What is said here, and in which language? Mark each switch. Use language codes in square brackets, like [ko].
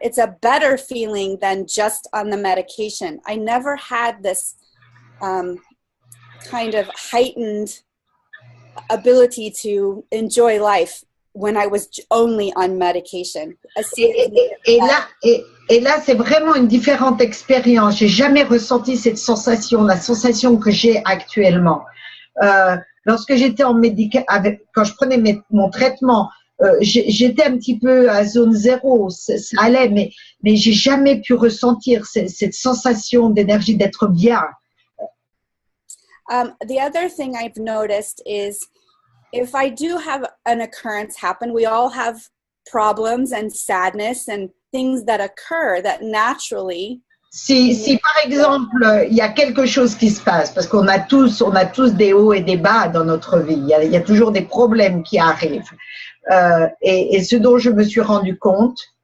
[en] It's a better feeling than just on the medication. I never had this kind of heightened ability to enjoy life when I was only on medication. [fr] Et là, c'est vraiment une différente expérience. J'ai jamais ressenti cette sensation, la sensation que j'ai actuellement. Lorsque j'étais quand je prenais mon traitement, j'étais un petit peu à zone 0, ça allait, mais j'ai jamais pu ressentir cette sensation d'énergie, d'être bien. [en] The other thing I've noticed is if I do have an occurrence happen, we all have problems and sadness and things that occur that naturally. [fr] Si par exemple, il y a quelque chose qui se passe, parce qu'on a tous des hauts et des bas dans notre vie, il y a toujours des problèmes qui arrivent. Et ce dont je me suis rendu compte,